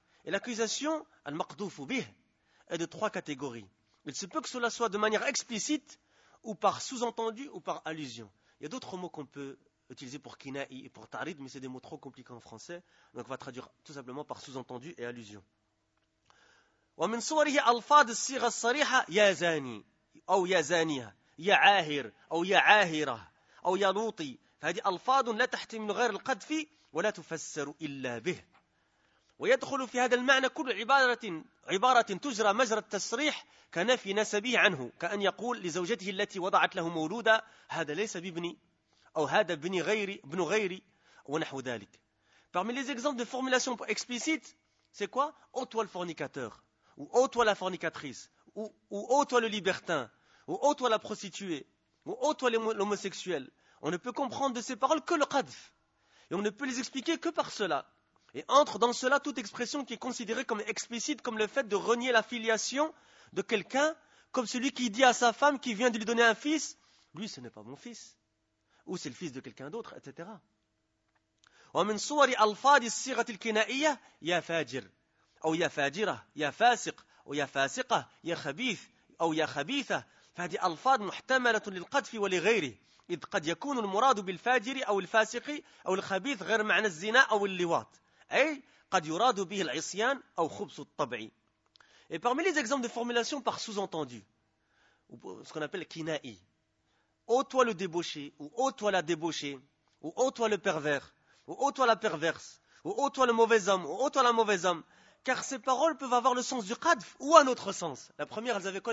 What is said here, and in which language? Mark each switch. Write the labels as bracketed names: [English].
[French] Et l'accusation al-maqdouf bihi est de trois catégories. Il se peut que cela soit de manière explicite ou par sous-entendu ou par allusion. Il y a d'autres mots qu'on peut utiliser pour kina'i et pour ta'rid, mais c'est des mots trop compliqués en français, donc on va traduire tout simplement par sous-entendu et allusion. [Arabic] ومن صوره ألفاظ الصيغة الصريحة يا زاني أو يا زانية يا عاهر أو يا عاهرة أو يا لوطي فهذه ألفاظ لا تحتمل غير القذف ولا تفسر إلا به. ويدخل في هذا المعنى كل عبارة تجرى مجرى التصريح كنفي نسبه عنه، كأن يقول لزوجته التي وضعت له مولودا: هذا ليس بابني، أو هذا ابني غيري، ابن غيري، ونحو ذلك. [French] Parmi les exemples de formulation explicite, c'est quoi ? Ô toi le fornicateur, ou ô toi la fornicatrice, ou ô toi le libertin, ou ô toi la prostituée, ou ô toi l'homosexuel. On ne peut comprendre de ces paroles que le qadf. Et on ne peut les expliquer que par cela. Et entre dans cela toute expression qui est considérée comme explicite, comme le fait de renier la filiation de quelqu'un, comme celui qui dit à sa femme qui vient de lui donner un fils: lui, ce n'est pas mon fils. Ou c'est le fils de quelqu'un d'autre, etc. [Arabic] ومن صور ألفاظ الصيغة الكنائية يا فاجر أو يا فاجرة يا فاسق أو يا فاسقة يا خبيث أو يا خبيثة. فهذه ألفاظ محتملة للقذف ولغيره، إذ قد يكون المراد بالفاجر أو الفاسق أو الخبيث غير معنى الزنا أو اللواط، أي قد يراد به العصيان أو خبث الطبع. [French] Et parmi les exemples de formulation par sous-entendu, ce qu'on appelle kinaï, ô toi le débauché, ou ô toi la débauchée, ou ô toi le pervers, ou ô toi la perverse, ou ô toi le mauvais homme, ou ô toi la mauvaise homme. Car ces paroles peuvent avoir le sens du qadf ou un autre sens. La première, elles avaient quoi?